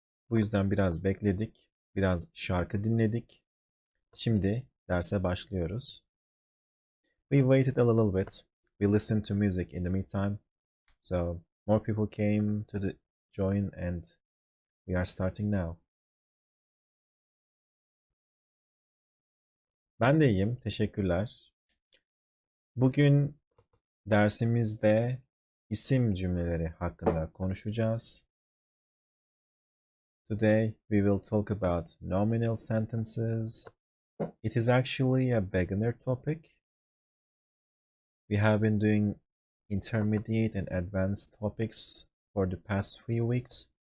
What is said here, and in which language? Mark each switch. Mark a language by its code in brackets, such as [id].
[tr] Bu yüzden biraz bekledik. Biraz şarkı dinledik. Şimdi derse başlıyoruz. [en] We waited a little bit. We listened to music in the meantime. So more people came to the join and we are starting now. [tr] Ben de iyiyim. Teşekkürler. Bugün dersimizde isim cümleleri hakkında konuşacağız. [en] Today we will talk about nominal sentences. It is actually a beginner topic. We have been doing intermediate and advanced topics for the past few weeks.